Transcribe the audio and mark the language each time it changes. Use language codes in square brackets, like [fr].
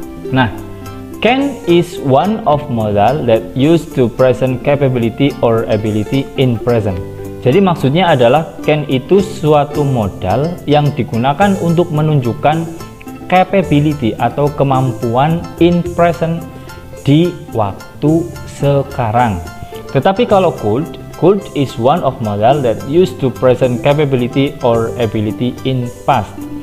[en] Nah, can is one of modal that used to present capability or ability in present. [id] Jadi maksudnya adalah can itu suatu modal yang digunakan untuk menunjukkan capability atau kemampuan [en] in present [id] di waktu sekarang. Tetapi kalau [en] could is one of modal that used to present capability or ability in past.